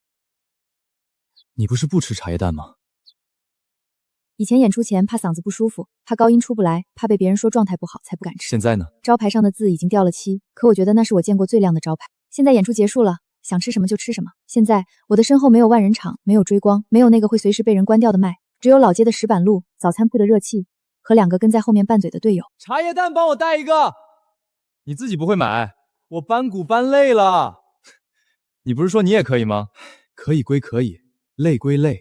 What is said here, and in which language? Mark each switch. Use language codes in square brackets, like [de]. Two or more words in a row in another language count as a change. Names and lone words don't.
[zh] 你不是不吃茶葉蛋嗎？以前演出前怕嗓子不舒服，怕高音出不來，怕被別人說狀態不好，才不敢吃。現在呢？招牌上的字已經掉了漆，可我覺得那是我見過最亮的招牌。現在演出結束了，想吃什麼就吃什麼。現在我的身後沒有萬人場，沒有追光，沒有那個會隨時被人關掉的麥，只有老街的石板路、早餐鋪的熱氣和2個跟在後面拌嘴的隊友。茶葉蛋幫我帶一個。你自己不會買？我搬鼓搬累了。你不是說你也可以嗎？可以歸可以，累歸累。